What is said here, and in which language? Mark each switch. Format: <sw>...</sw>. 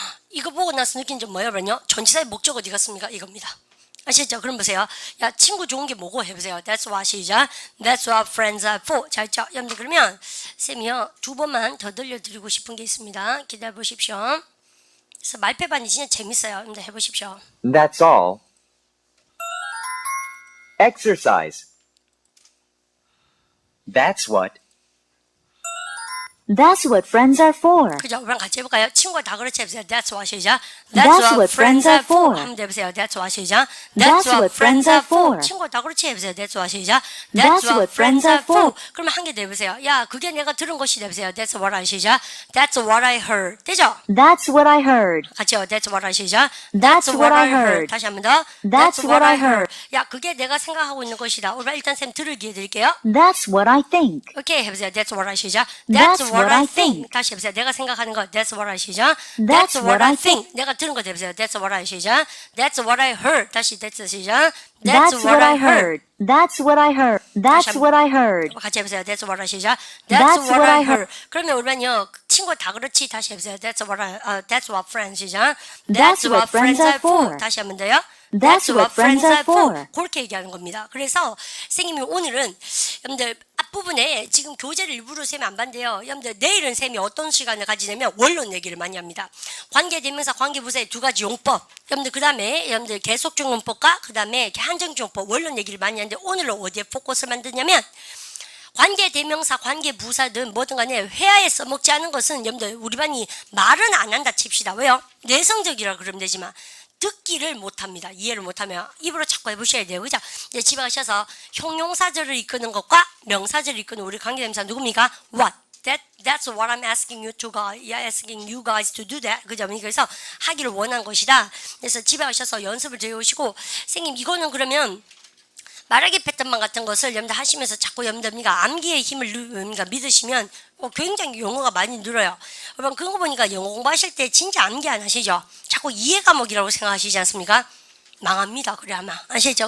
<ko>이거 보고 나서 느낀 점 뭐예요? 그러면요. 전치사의 목적 어디 갔습니까? 이겁니다. 아시죠? 그럼 보세요. 야, 친구 좋은 게 뭐고 해보세요.</ko> <en>That's what 시작. That's what friends are for.</en> <ko>자, 있죠? 여러분들 그러면 쌤이요 2번만 더 들려드리고 싶은 게 있습니다. 기다려 보십시오. 그래서 말패반이 진짜 재밌어요. 여러분들 해보십시오.</ko> <en>That's all. Exercise. That's what. That's what friends are for.</en> <ko>그죠? 우리랑 같이 해볼까요? 친구가 다 그렇지 해보세요.</ko> <en>That's what 시작. That's what friends are for.</en> <ko>한번 해보세요.</ko> <en>That's what 시작. That's what friends are for.</en> <ko>친구가 다 그렇지 해보세요.</ko> <en>That's what 시작. That's what friends are for.</en> <ko>그러면 한 개 더 해보세요. 야, 그게 내가 들은 것이 해보세요.</ko> <en>That's what I 시작. That's what I heard.</en> <ko>되죠?</ko> <en>That's what I heard.</en> <ko>같이요.</ko> <en>That's what I 시작. That's what I heard.</en> <ko>다시 한 번 더.</ko> <en>That's what I heard.</en> <ko>야, 그게 내가 생각하고 있는 것이다. 우리 일단 쌤 들을 기회 드릴게요.</ko> <en>That's what I think.</en> <ko>오케이 해보세요.</ko> <en>That's what I 시작. That's what I think.</en> <ko>다시 해보세요. 내가 생각하는 거.</ko> <en>That's what I 시작. That's what I think.</en> <ko>내가 들은 거 해보세요.</ko> <en>That's what I 시작. That's what I heard.</en> <ko>다시</ko> <en>That's 시작. That's what I heard. That's what I heard. That's what I heard.</en> <ko>같이 해보세요.</ko> <en>That's what I 시작. That's what I heard.</en> <ko>그러면 우리는요 친구 다 그렇지. 다시 해보세요.</ko> <en>That's what friends 시작. That's what friends are for.</en> <ko>다시 한번 더요.</ko> <en>That's what friends are for.</en> <ko>그렇게 얘기하는 겁니다. 그래서 선생님이 오늘은 여러분들 앞부분에 지금 교재를 일부러 쌤이 안 반대요. 여러분들 내일은 쌤이 어떤 시간을 가지냐면 원론 얘기를 많이 합니다. 관계대명사, 관계부사의 두 가지 용법. 여러분들 그 다음에 여러분들 계속적 용법과 그 다음에 한정적 용법 원론 얘기를 많이 하는데 오늘은 어디에 포커스를 만드냐면 관계대명사, 관계부사든 뭐든 간에 회화에 써먹지 않은 것은 여러분들 우리 반이 말은 안 한다 칩시다. 왜요? 내성적이라 그러면 되지만 듣기를 못합니다. 이해를 못하면 입으로 자꾸 해보셔야 돼요. 그죠? 이제 집에 가셔서 형용사절을 이끄는 것과 명사절을 이끄는 우리 관계대명사 누굽니까?</ko> <en>What? That's what I'm asking you to guys. Yeah, asking you guys to do that.</en> <ko>그죠? 그래서 하기를 원한 것이다. 그래서 집에 가셔서 연습을 해오시고 선생님 이거는 그러면 말하기 패턴만 같은 것을 여러분들 하시면서 자꾸 여러분들 암기의 힘을 믿으시면 굉장히 영어가 많이 늘어요. 여러분 그런 거 보니까 영어 공부하실 때 진짜 암기 안 하시죠? 자꾸 이해 과목이라고 생각하시지 않습니까? 망합니다. 그래 아마 아시죠?</ko>